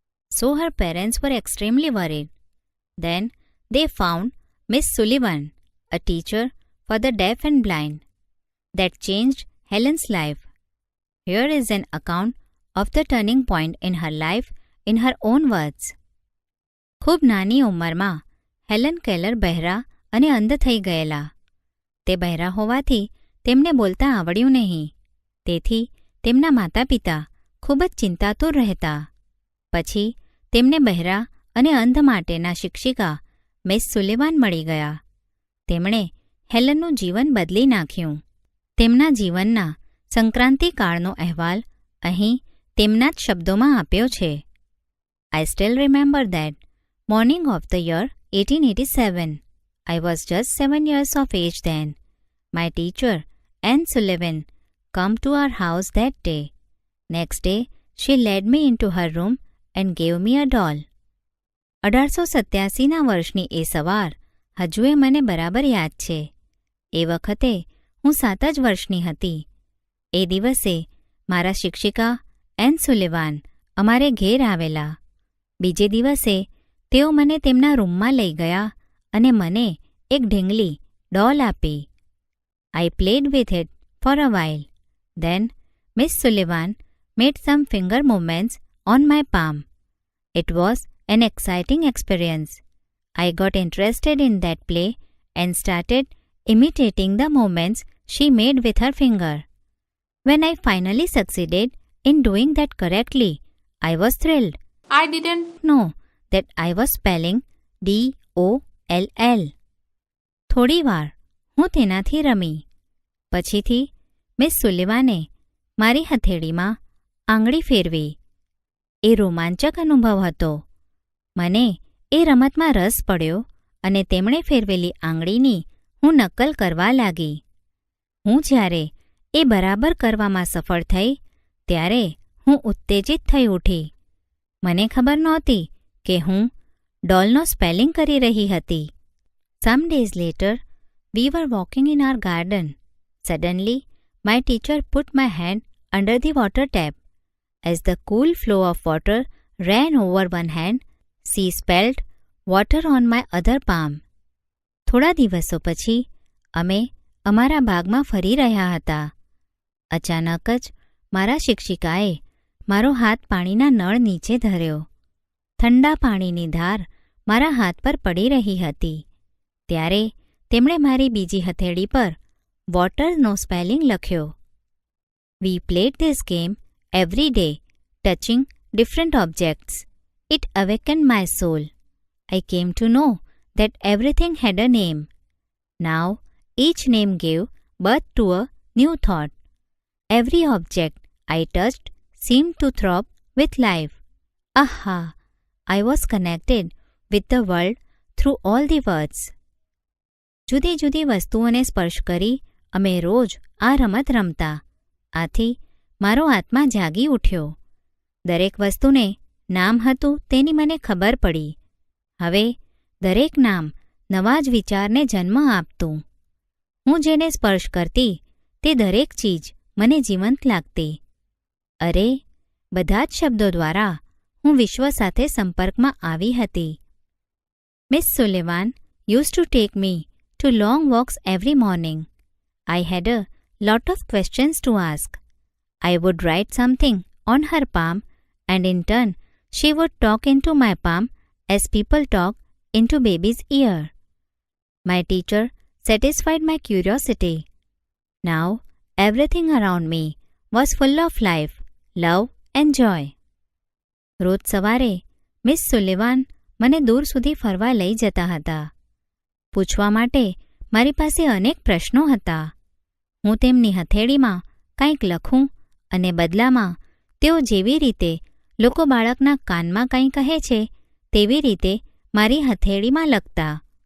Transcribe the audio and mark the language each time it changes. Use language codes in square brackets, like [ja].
[en] So her parents were extremely worried. Then they found Miss Sullivan, a teacher for the deaf and blind. That changed Helen's life. Here is an account of the turning point in her life in her own words. [gu] ખૂબ નાની ઉંમરમાં Helen Keller બહેરા અને અંધ થઈ ગયેલા. તે બહેરા હોવાથી તેમને બોલતા આવડ્યું નહીં. તેથી તેમના માતા પિતા ખૂબ જ ચિંતાતુર રહેતા. પછી તેમને બહેરા અને અંધ માટેના શિક્ષિકા મિસ સુલેવાન મળી ગયા. તેમણે હેલનનું જીવન બદલી નાખ્યું. તેમના જીવનના સંક્રાંતિકાળનો અહેવાલ અહીં તેમના જ શબ્દોમાં આપ્યો છે. [en] I still remember that morning of the year 1887. I was just 7 years of age then. My teacher, Anne Sullivan, come to our house that day. Next day, she led me into her room and gave me a doll. [gu] 1887ના વર્ષની એ સવાર હજુએ મને બરાબર યાદ છે. એ વખતે હું 7 જ વર્ષની હતી. એ દિવસે મારા શિક્ષિકા એન સુલેવાન અમારે ઘેર આવેલા. બીજે દિવસે તેઓ મને તેમના રૂમમાં લઈ ગયા અને મને એક ઢીંગલી ડોલ આપી. [en] I played with it for a while. Then Miss Sullivan made some finger movements on my palm. It was an exciting experience. I got interested in that play and started imitating the movements she made with her finger. When I finally succeeded in doing that correctly, I was thrilled. I didn't know that I was spelling DOLL. [gu] થોડી વાર હું તેનાથી રમી. પછીથી miss સુલેવાને મારી હથેળીમાં આંગળી ફેરવી. એ રોમાંચક અનુભવ હતો. મને એ રમતમાં રસ પડ્યો અને તેમણે ફેરવેલી આંગળીની હું નકલ કરવા લાગી. હું જ્યારે એ બરાબર કરવામાં સફળ થઈ ત્યારે હું ઉત્તેજિત થઈ ઉઠી. મને ખબર નહોતી કે હું ડોલનો સ્પેલિંગ કરી રહી હતી. [en] Some days later, we were walking in our garden. Suddenly, my teacher put my hand under the water tap. As the cool flow of water ran over one hand, she spelled water on my other palm. [gu] થોડા દિવસો પછી અમે અમારા બાગમાં ફરી રહ્યા હતા. અચાનક જ મારા શિક્ષિકાએ મારો હાથ પાણીના નળ નીચે ધર્યો. ઠંડા પાણીની ધાર મારા હાથ પર પડી રહી હતી. ત્યારે તેમણે મારી બીજી હથેળી પર વોટરનો સ્પેલિંગ લખ્યો. [en] We played this game every day, touching different objects. It awakened my soul. I came to know that everything had a name. Now, each name gave birth to a new thought. Every object I touched seemed to throb with life. Aha! I was connected with the world through all the words. [gu] જુદી જુદી વસ્તુઓને સ્પર્શ કરી અમે રોજ આ રમત રમતા. આથી મારો આત્મા જાગી ઉઠ્યો. દરેક વસ્તુને નામ હતું તેની મને ખબર પડી. હવે દરેક નામ નવા જ વિચારને જન્મ આપતું. હું જેને સ્પર્શ કરતી તે દરેક ચીજ મને જીવંત લાગતી. અરે, બધા જ શબ્દો દ્વારા હું વિશ્વ સાથે સંપર્કમાં આવી હતી. [en] Miss Sullivan used to take me to long walks every morning. I had a lot of questions to ask. I would write something on her palm and in turn she would talk into my palm as people talk into baby's ear. My teacher satisfied my curiosity. Now everything around me was full of life, love and joy. [gu] રોજ સવારે miss સુલેવાન મને દૂર સુધી ફરવા લઈ જતા હતા. પૂછવા માટે મારી પાસે અનેક પ્રશ્નો હતા. હું તેમની હથેળીમાં કંઈક લખું અને બદલામાં તેઓ જેવી રીતે લોકો બાળકના કાનમાં કંઈ કહે છે તેવી રીતે મારી હથેળીમાં લખતા.